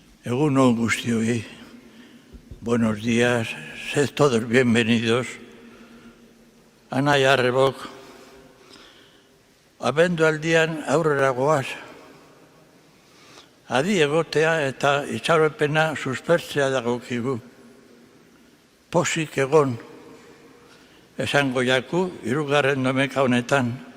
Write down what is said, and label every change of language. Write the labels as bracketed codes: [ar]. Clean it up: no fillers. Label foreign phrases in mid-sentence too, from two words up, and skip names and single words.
[eu] Egun on guztioi, [es] buenos días, sed todos bienvenidos. [eu] Anai arrebok, abendualdian aurrera goaz. Adi egotea eta itxaropena suspertzea dagokigu. Posik egon, esango jaku, hirugarren domeka honetan.